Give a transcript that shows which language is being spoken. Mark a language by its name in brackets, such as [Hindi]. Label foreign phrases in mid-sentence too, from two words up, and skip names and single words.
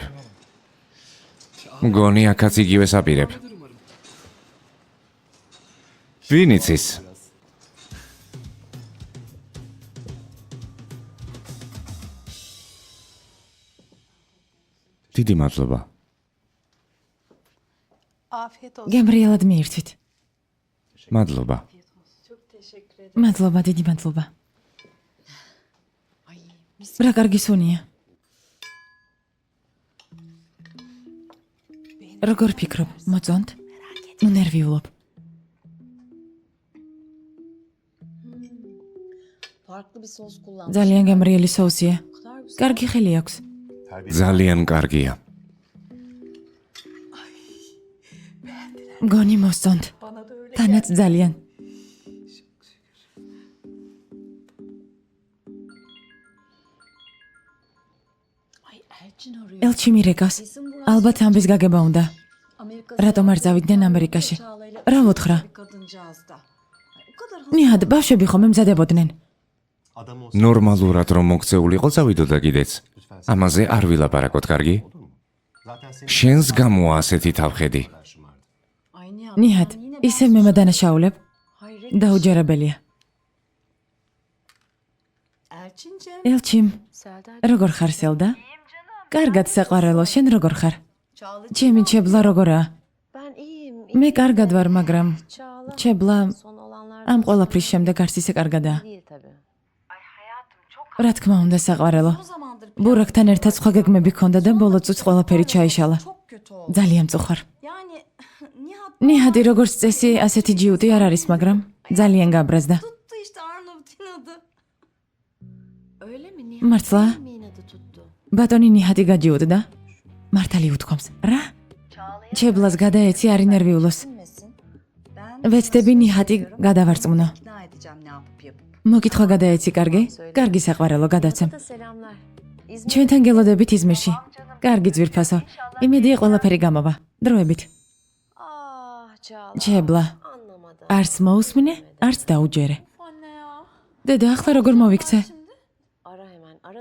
[Georgian] მგონი აქაც იგივეს აპირებ. ვინ იცის? დიდი მადლობა. [Turkish] Afiyet olsun. [Georgian] გემრიელად მიირთვით. მადლობა. მადლობა, დიდი მადლობა. რა კარგი სუნია. როგორ ფიქრობ, მოწონთ? ნუ ნერვიულობ. [Turkish] Farklı bir sos kullan. [Georgian] ძალიან გემრიელი соусია. კარგი ხელი აქვს. ძალიან კარგია. მგონი მოსწონთ. თანაც ძალიან. [Turkish] Ay Elçin arıyor. [Georgian] ელჩი მირეკავს. ალბათ ამბის გაგება უნდა. რატომ არ წავიდნენ ამერიკაში? რა მოთხრა? [Turkish] Kadıncağız da. Ay, o kadar [Georgian] ნიად, ბავშვები ხომ ემზადებოდნენ. ნორმალურად რომ მოქცეულიყო წავიდოდა კიდეც. ამაზე არ ვილაპარაკოთ, კარგი? შენს გამოა ასეთი თავხედი. [Turkish] aynı ya. [Georgian] ნიად, ისევ მემადანაშაულებ. [Turkish] Hayret. [Georgian] დაუჯერებელია. [Turkish] Elçincim. [Georgian] ელჩიმ, [Turkish] Serdar [Georgian] როგორ ხარ სელდა? კარგად საყვარელო, შენ როგორ ხარ? [Turkish] Çağla. [Georgian] ჩემი ჩებლა როგორაა? [Turkish] ben iyiyim. [Georgian] მე კარგად ვარ, მაგრამ [Turkish] Çağla [Georgian] ჩებლა [Turkish] son olanlar [Georgian] ამ ყველაფრის შემდეგ არც ისე კარგადაა. [Turkish] değil tabii. [Georgian] რა თქმა უნდა, საყვარელო. [Turkish] O zamandır [Georgian] ბურაკთან ერთად სხვა გეგმები ქონდა და ბოლო წუთს ყველაფერი ჩაიშალა. [Turkish] çok kötü oldu. [Georgian] ძალიან მწუხარ. [Turkish] Yani Nihat [Georgian] ნიჰადი როგორც წესი, ასეთი ჯიუტი არ არის, მაგრამ ძალიან გაბრაზდა. [Turkish] tuttu işte Arnavut'un adı. Öyle mi? Niye? [Georgian] მართლა? [Turkish] Kimin adı tuttu? [Georgian] ბატონი ნიჰადი გაჯიუტდა? მართალი უთქვამს. რა? ჩებლას გადაეცი არ ინერვიულოს. [Turkish] Bilmesin. Ben [Georgian] ვეცდები ნიჰადი გადავარწმუნო. [Turkish] ikna edeceğim ne yapıp yapıp. [Georgian] მოგითხვა გადაეცი, კარგი? კარგი საყვარელო, გადაცემ. [Turkish] Da selamlar. İzmir [Georgian] ჩვენთან გელოდებით იზმირში. კარგი ძვირფასო. იმედია ყველაფერი გამოვა. დროებით. [Turkish] Ah Çağla. [Georgian] ჩებლა. [Turkish] Anlamadım. [Georgian] არც მოусმინე, არც დაუჯერე. [Turkish] Anne ya. [Georgian] დედა, ახლა როგორ მოვიქცე? [Turkish] Ara hemen ara.